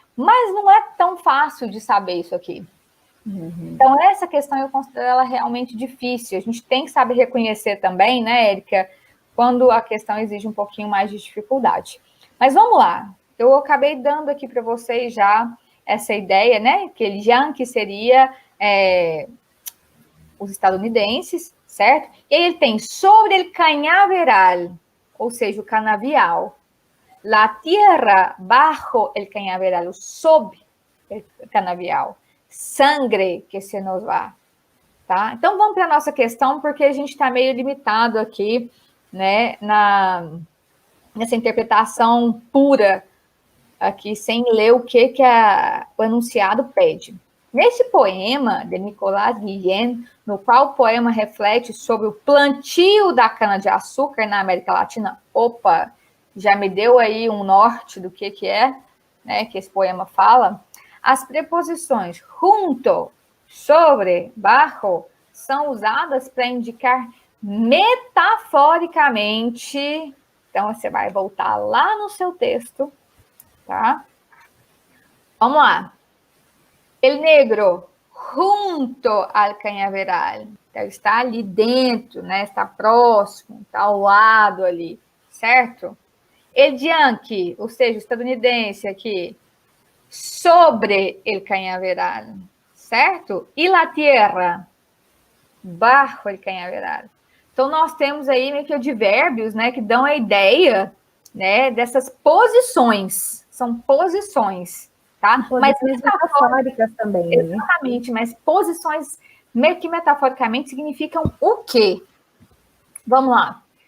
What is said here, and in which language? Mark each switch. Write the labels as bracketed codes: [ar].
[pt] Mas não é tão fácil de saber isso aqui. Então, essa questão eu considero ela realmente difícil. A gente tem que saber reconhecer também, né, Érica, quando a questão exige um pouquinho mais de dificuldade. Mas vamos lá. Eu acabei dando aqui para vocês já essa ideia, né, que ele Yankee seria os estadunidenses, certo? E aí ele tem [es] sobre el cañaveral, [pt] ou seja, o canavial. [es] La tierra bajo el cañaveral, [pt] sob el canavial. [es] Sangre que se nos va. Tá? [pt] Então, vamos para a nossa questão, porque a gente está meio limitado aqui, né, nessa interpretação pura, aqui, sem ler o que o enunciado pede. Nesse poema de Nicolas Guillen, no qual o poema reflete sobre o plantio da cana-de-açúcar na América Latina, já me deu aí um norte do que é, né, que esse poema fala. As preposições junto, sobre, bajo são usadas para indicar metaforicamente. Então, você vai voltar lá no seu texto, tá? Vamos lá. [es] El negro junto al cañaveral. [pt] Então, está ali dentro, né? Está próximo, está ao lado ali, certo? El yankee, ou seja, o estadunidense aqui, [es] sobre el cañaveral, [pt] certo? [es] E la tierra, bajo el cañaveral. [pt] Então, nós temos aí meio que advérbios, né, que dão a ideia, né, dessas posições. São posições, tá? Mas metafóricas também. Exatamente, né? Mas posições meio que metaforicamente significam o quê? Vamos lá.